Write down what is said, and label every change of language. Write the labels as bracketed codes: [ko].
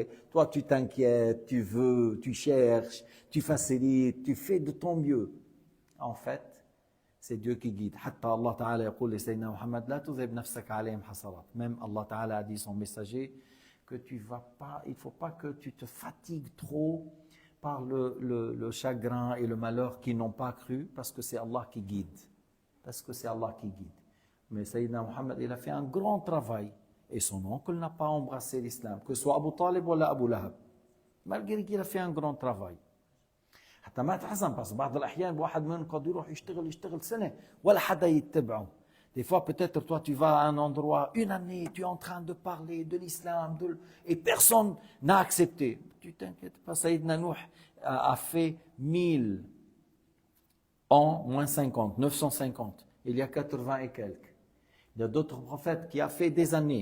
[fr] Toi tu t'inquiètes, tu veux, tu cherches, tu facilites, tu fais de ton mieux. En fait, c'est Dieu qui guide. [ar] Allah Ta'ala يقول لسيدنا محمد لا تذهب نفسك عليهم حسرات. [fr] Même Allah Ta'ala a dit son messager que tu vas pas, il faut pas que tu te fatigues trop par le chagrin et le malheur qui n'ont pas cru, parce que c'est Allah qui guide. Parce que c'est Allah qui guide. Mais Sayyidina Muhammad, il a fait un grand travail. Et son oncle n'a pas embrassé l'islam, que ce soit Abu Talib ou Abu Lahab. Malgré qu'il a fait un grand travail. [ar] حتى ما تحزن بس بعض الأحيان واحد منهم قد يروح يشتغل سنة ولا حدا يتبعه. [fr] Des fois, peut-être, toi, tu vas à un endroit, une année, tu es en train de parler de l'islam, et personne n'a accepté. Tu t'inquiètes pas, Sayyidina Nuh a fait 1000 ans, moins 50, 950. Il y a 80 et quelques. Il y a d'autres prophètes qui ont fait des années.